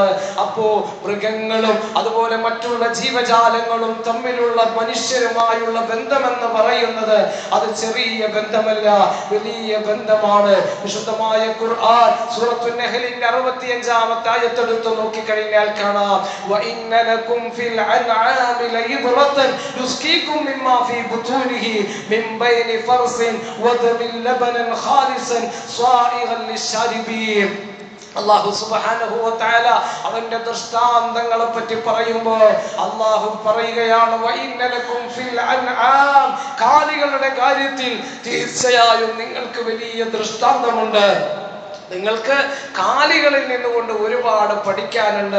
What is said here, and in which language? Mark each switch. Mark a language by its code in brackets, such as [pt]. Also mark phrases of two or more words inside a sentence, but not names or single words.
[ml] അപ്പോ മൃഗങ്ങളും അതുപോലെ മറ്റുള്ള ജീവജാലങ്ങളും തമ്മിലുള്ള മനുഷ്യരുമായുള്ള ബന്ധമെന്ന് പറയുന്നത് അത് ചെറിയ ബന്ധമല്ല, വലിയ ബന്ധമാണ്. വിശുദ്ധമായ ഖുർആൻ സൂറത്തുൻ നഹ്ലിന്റെ 65-ാമത്തെ ആയത്ത് എടുത്ത് നോക്കിക്കഴിഞ്ഞാൽ കാണാം, [ar] وإن لكم في الأنعام لعبرة نسقيكم مما في بطونه من بين فرث ودم لبنا خالصا صائغا للشاربين. [ml] അല്ലാഹു സുബ്ഹാനഹു വ തആല അവന്റെ ദൃഷ്ടാന്തങ്ങളെ പറ്റി പറയുമ്പോൾ അല്ലാഹു പറയുകയാണ്, [ar] وإن لكم في الأنعام, [ml] കാലികളുടെ കാര്യത്തിൽ തീർച്ചയായും നിങ്ങൾക്ക് വലിയ ദൃഷ്ടാന്തമുണ്ട്. നിങ്ങൾക്ക് കാലികളിൽ നിന്നുകൊണ്ട് ഒരുപാട് പഠിക്കാനുണ്ട്.